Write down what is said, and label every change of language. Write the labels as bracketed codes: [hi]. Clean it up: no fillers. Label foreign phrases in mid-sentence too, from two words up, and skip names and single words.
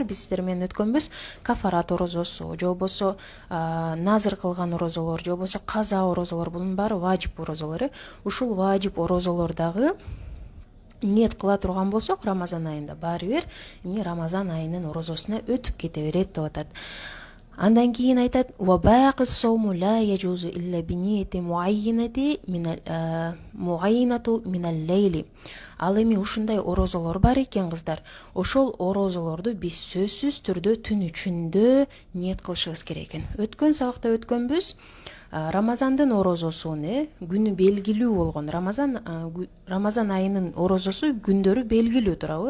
[ky] Биз сиздер менен өткөнбүз: кафарат орозосу, же болбосо назыр кылган орозолор, же болбосо каза орозолор, бунун баары важип орозолору. Ушул важип орозолор дагы ниет кыла турган болсок Рамазан айында, баары бир эмне Рамазан айынын орозосуна өтүп кете берет деп атат. Андан кийин айтат: [ar] "وباقي الصوم لا يجوز إلا بنية معينة من الليل." [ky] Ал эми ушундай орозолор бар экен, кыздар. Ошол орозолорду биз сөзсүз түрдө түн ичинде ниет кылышыбыз керек экен. Өткөн сабакта өткөнбүз, Рамазандын орозосуну күнү белгилүү болгон. Рамазан айынын орозосу күндөрү белгилүү турабы?